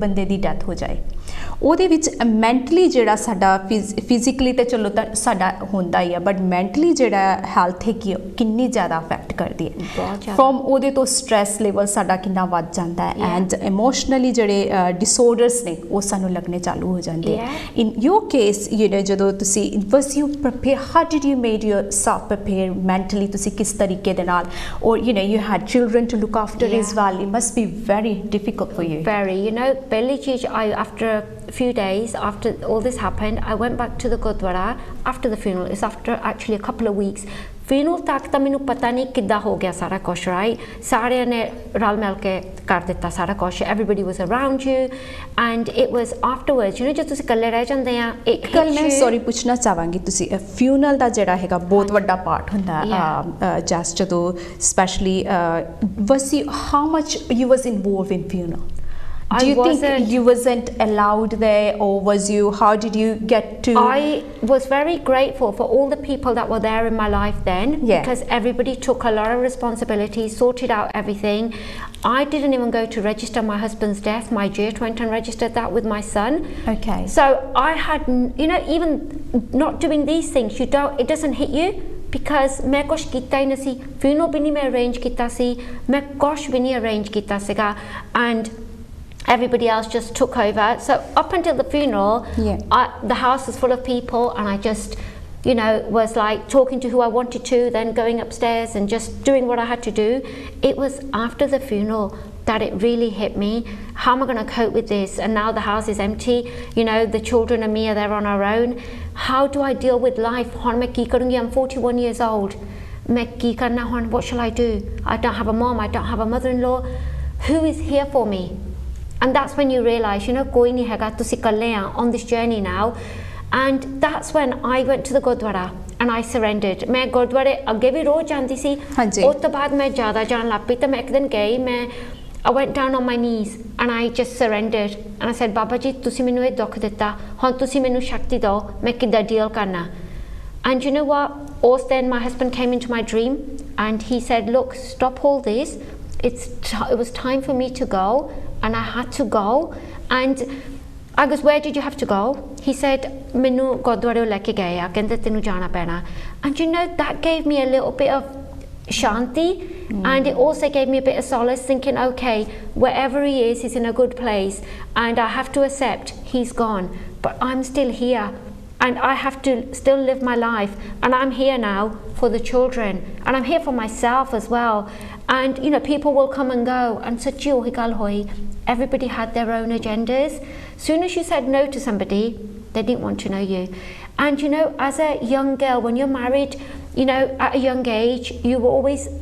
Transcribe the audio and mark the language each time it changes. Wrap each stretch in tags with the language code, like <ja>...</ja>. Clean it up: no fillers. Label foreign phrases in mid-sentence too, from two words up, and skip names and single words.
<pa>ਬੰਦੇ ਦੀ ਡੈਥ ਹੋ ਜਾਏ ਉਹਦੇ ਵਿੱਚ ਮੈਂਟਲੀ ਜਿਹੜਾ ਸਾਡਾ ਫਿਜ਼ੀਕਲੀ ਤਾਂ ਚਲੋ ਤਾਂ ਸਾਡਾ ਹੁੰਦਾ ਹੀ ਆ</pa> <en>but mentally</en> <pa>ਜਿਹੜਾ ਹੈਲਥ ਹੈ ਕਿ ਕਿੰਨੀ ਜ਼ਿਆਦਾ ਅਫੈਕਟ ਕਰਦੀ ਹੈ ਫਰੋਮ ਉਹਦੇ ਤੋਂ</pa> <en>stress level</en> <pa>ਸਾਡਾ ਕਿੰਨਾ ਵੱਧ ਜਾਂਦਾ ਹੈ</pa> <en>and emotionally</en> <pa>ਜਿਹੜੇ ਡਿਸਆਰਡਰਸ ਨੇ ਉਹ ਸਾਨੂੰ ਲੱਗਣੇ ਚਾਲੂ ਹੋ ਜਾਂਦੇ ਆ</pa> <en>in your case</en> <pa>ਜਦੋਂ ਤੁਸੀਂ</pa> <en>was you prepare how did you made yourself prepare mentally</en> <pa>ਤੁਸੀਂ ਕਿਸ ਤਰੀਕੇ ਦੇ ਨਾਲ</pa> <en>or you had children to look after as well it must be very difficult for you very</en> <pa>ਪਹਿਲੀ ਚੀਜ਼</pa> <en>I after a few days after all this happened I went back to the Gurdwara after the funeral it's after actually a couple of weeks funeral</en> <pa>ਤੱਕ ਤਾਂ ਮੈਨੂੰ ਪਤਾ ਨਹੀਂ ਕਿੱਦਾਂ ਹੋ ਗਿਆ ਸਾਰਾ ਕੁਛ</pa> <en>right</en> <pa>ਸਾਰਿਆਂ ਨੇ ਰਲ ਮਿਲ ਕੇ ਕਰ ਦਿੱਤਾ ਸਾਰਾ ਕੁਛ</pa> <en>everybody was around you and it was afterwards</en> <pa>ਜਦ ਤੁਸੀਂ ਇਕੱਲੇ ਰਹਿ ਜਾਂਦੇ ਆ ਇੱਕ ਗੱਲ ਮੈਂ ਸੌਰੀ ਪੁੱਛਣਾ ਚਾਹਾਂਗੀ ਤੁਸੀਂ ਫਿਊਨਰਲ ਦਾ ਜਿਹੜਾ ਹੈਗਾ ਬਹੁਤ ਵੱਡਾ ਪਾਰਟ ਹੁੰਦਾ ਜਸਟ ਜਦੋਂ ਸਪੈਸ਼ਲੀ</pa> <en>was you how much you was involved in funeral Do you think you wasn't allowed there or was you how did you get to I was very grateful for all the people that were there in my life then because everybody took a lot of responsibility sorted out everything I didn't even go to register my husband's death my jit went and registered that with my son okay so I had even not doing these things it doesn't hit you because</en> <pa>ਮੈਂ ਕੁਛ ਕੀਤਾ ਹੀ ਨਹੀਂ ਸੀ funeral ਭੀ ਨਹੀਂ ਮੈਂ arrange ਕੀਤਾ ਸੀ ਮੈਂ ਕੁਛ ਭੀ ਨਹੀਂ arrange ਕੀਤਾ ਸੀਗਾ</pa> <en>and everybody else just took over so up until the funeral the house was full of people and I just was like talking to who I wanted to then going upstairs and just doing what I had to do it was after the funeral that it really hit me how am I going to cope with this and now the house is empty the children and me are there on our own how do I deal with life</en> <pa>ਹੁਣ ਮੈਂ ਕੀ ਕਰੂੰਗੀ</pa> <en>I'm 41 years old</en> <pa>ਮੈਂ ਕੀ ਕਰਨਾ ਹੁਣ</pa> <en>what shall I do I don't have a mom I don't have a mother-in-law who is here for me and that's when you realize</en> <pa>ਕੋਈ ਨਹੀਂ ਹੈਗਾ ਤੁਸੀਂ ਇਕੱਲੇ ਆ</pa> <en>on this journey now and that's when I went to the Gurdwara and I surrendered</en> <pa>ਮੈਂ ਗੁਰਦੁਆਰੇ ਅੱਗੇ ਵੀ ਰੋਜ਼ ਜਾਂਦੀ ਸੀ ਉਸ ਤੋਂ ਬਾਅਦ ਮੈਂ ਜ਼ਿਆਦਾ ਜਾਣ ਲੱਗ ਪਈ ਤਾਂ ਮੈਂ ਇੱਕ ਦਿਨ ਗਈ ਮੈਂ</pa> <en>I went down on my knees and I just surrendered and I said Baba ji</en> <pa>ਤੁਸੀਂ ਮੈਨੂੰ ਇਹ ਦੁੱਖ ਦਿੱਤਾ ਹੁਣ ਤੁਸੀਂ ਮੈਨੂੰ ਸ਼ਕਤੀ ਦਿਓ ਮੈਂ ਕਿੱਦਾਂ ਡੀਲ ਕਰਨਾ</pa> <en>and you know what also then my husband came into my dream and he said look stop all this it was time for me to go and I had to go and I goes where did you have to go he said</en> <pa>ਮੈਨੂੰ ਗੁਰਦੁਆਰੇ ਲੈ ਕੇ ਗਏ ਆ ਕਹਿੰਦੇ ਤੈਨੂੰ ਜਾਣਾ ਪੈਣਾ</pa> <en>and that gave me a little bit of shanti and it also gave me a bit of solace thinking okay wherever he is he's in a good place and I have to accept he's gone but I'm still here and I have to still live my life and I'm here now for the children and I'm here for myself as well and people will come and go and</en> <pa>ਸੱਚੀ ਓਹੀ ਗੱਲ ਹੋਈ</pa> <en>everybody had their own agendas soon as you said no to somebody they didn't want to know you and as a young girl when you're married at a young age you were always</en>